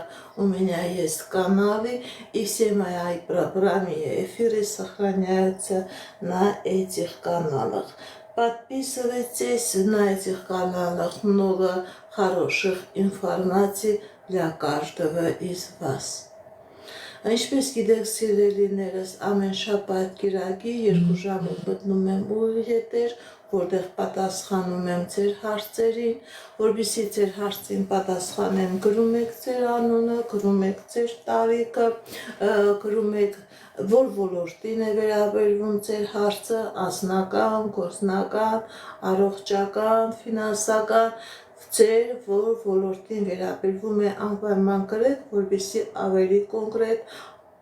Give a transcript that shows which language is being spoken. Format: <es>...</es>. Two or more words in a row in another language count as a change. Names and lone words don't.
<ru>У меня есть каналы, и все мои прямые эфиры сохраняются на этих каналах. Подписывайтесь, на этих каналах много хороших информаций для каждого из вас.</ru> <hy>Ինչպես գիտեք, սիրելիներս, ամեն շաբաթ կիրակի 2 ժամով մտնում եմ ուղի հետեր, որտեղ պատասխանում եմ ձեր հարցերին, որպեսզի ձեր հարցին պատասխանեմ, գրում եք ձեր անունը, գրում եք ձեր տարիքը, գրում եք որ ոլորտին է վերաբերվում ձեր հարցը, անձնական, գործնական, առողջական, ֆինանսական, ձեր որ ոլորտին վերաբերվում է անպայման գրեք, որպեսզի ավելի կոնկրետ</hy>